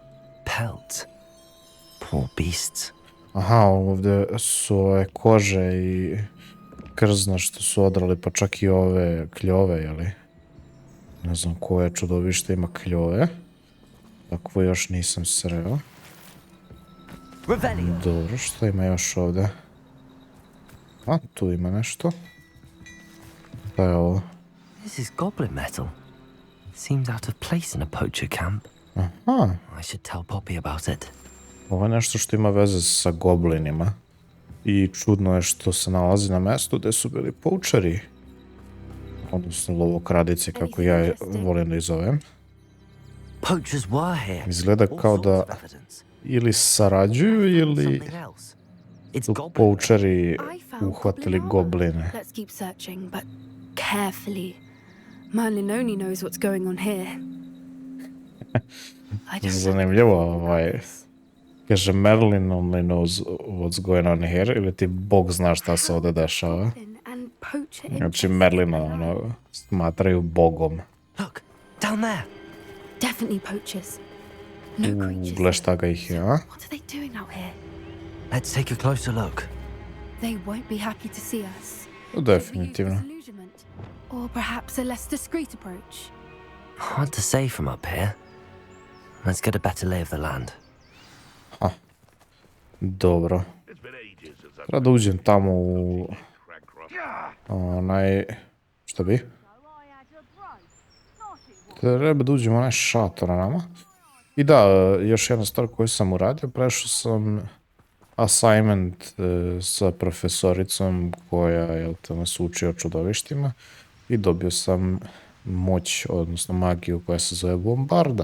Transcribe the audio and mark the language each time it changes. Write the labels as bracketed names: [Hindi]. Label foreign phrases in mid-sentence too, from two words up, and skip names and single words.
[Serbian] Aha, ovdje su ove kože i krzna što su odrali, pa čak i ove kljove, jeli? Ne znam koje čudovište ima kljove. Takvo još nisam sreo. Dobro, što ima još ovdje? A, tu ima nešto. Šta je ovo? [English] This is goblin metal. Seems out of place in a poacher camp. Aha. I should tell Poppy about it. [Serbian] Ovo je nešto što ima veze sa goblinima. I čudno je što se nalazi na mjestu gdje su bili poučari. Odnosno lovokradice, kako ja je volim da ih zovem. [English] Poachers were here. [Serbian] Izgleda kao da ili sarađuju ili su poučari uhvatili gobline. [English] Let's keep searching, but carefully. Merlin only knows what's going on here. [Serbian] Zanimljivo, kaže [English] Merlin only knows what's going on here, [Serbian] ili ti Bog zna šta se ovdje dešava. Znači Merlina smatraju Bogom. [English] Look, down there. Definitely poachers. No creatures. [Serbian] Gle šta ga ih je, a? [English] What are they doing out here? Let's take a closer look. They won't be happy to see us. [Serbian] Definitivno. [English] Disillusionment, or perhaps a less discreet approach. Hard to say from up here. Let's get a better lay of the land. [Serbian] Dobro. Treba da uđem tamo u onaj... Šta bi? Treba da uđem u onaj šator na nama. I da, još jedna stvar koju sam uradio, prešao sam assignment sa profesoricom koja nas uči o čudovištima i dobio sam moć, odnosno magiju koja se zove bombarda.